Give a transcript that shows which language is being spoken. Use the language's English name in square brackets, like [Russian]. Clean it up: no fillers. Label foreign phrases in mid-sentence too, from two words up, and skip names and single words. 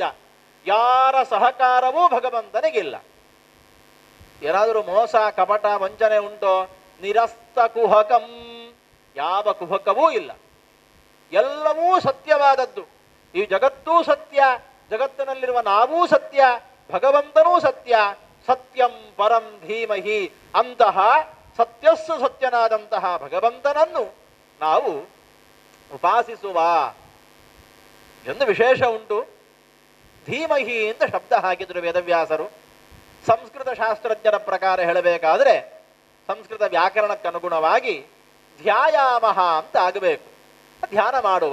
[Kannada] ಯಾರ ಸಹಕಾರವೂ ಭಗವಂತನಿಗಿಲ್ಲ. ಏನಾದರೂ ಮೋಸ ಕಪಟ ವಂಚನೆ ಉಂಟೋ? [Sanskrit] ನಿರಸ್ತ ಕುಹಕಂ, [Kannada] ಯಾವ ಕುಹಕವೂ ಇಲ್ಲ. ಎಲ್ಲವೂ ಸತ್ಯವಾದದ್ದು. ಈ ಜಗತ್ತೂ ಸತ್ಯ, ಜಗತ್ತಿನಲ್ಲಿರುವ ನಾವೂ ಸತ್ಯ, ಭಗವಂತನೂ ಸತ್ಯ. [Sanskrit] ಸತ್ಯಂ ಪರಂ ಧೀಮಹಿ, [Kannada] ಅಂತಹ ಸತ್ಯಸ್ಸು ಸತ್ಯನಾದಂತಹ ಭಗವಂತನನ್ನು ನಾವು ಉಪಾಸಿಸುವ ಎಂದು ವಿಶೇಷ ಉಂಟು. ಧೀಮಹಿ ಅಂತ ಶಬ್ದ ಹಾಕಿದ್ರು ವೇದವ್ಯಾಸರು. ಸಂಸ್ಕೃತ ಶಾಸ್ತ್ರಜ್ಞರ ಪ್ರಕಾರ ಹೇಳಬೇಕಾದ್ರೆ ಸಂಸ್ಕೃತ ವ್ಯಾಕರಣಕ್ಕನುಗುಣವಾಗಿ ಧ್ಯಾಯಾಮಹ ಅಂತ ಆಗಬೇಕು, ಧ್ಯಾನ ಮಾಡುವ.